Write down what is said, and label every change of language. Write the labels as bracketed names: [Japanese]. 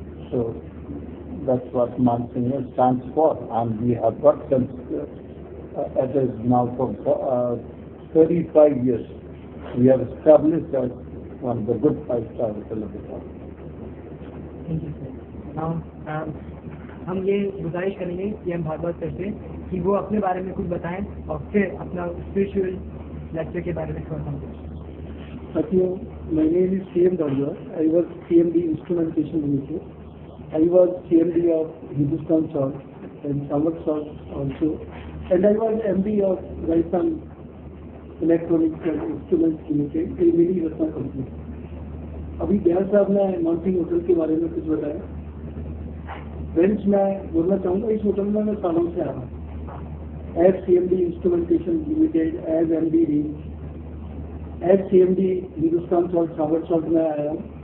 [English] So that's what Mansingh stands for, and we have got since it is now for 35 years. We have established as one of the good five-star hotel of the town. Thank you, sir. [Hindi] Now, हम ये गुजारिश करेंगे C.M. Bhagavat से कि वो अपने बारे में कुछ बताएं और फिर अपना स्पिरिचुअल लेक्चर के बारे में थोड़ा समझें. [English] साथियों, my name is C.M. Bhargava. I was CMD Instrumentation Limited. I was CMD of Hindustan Salt and Samvat Salt also, and I was MD of Rajasthan Electronics and Instruments Limited, a mini ratna company. [Hindi] अभी दयाल साहब ने Mansingh hotel के बारे में कुछ बताया. Friends, मैं बोलना चाहूँगा, इस होटल में मैं सालों से आ रहा हूँ. As CMD Instrumentation Limited, as MD range, as CMD Hindustan salt सावर सॉल्ट में आया हूँ.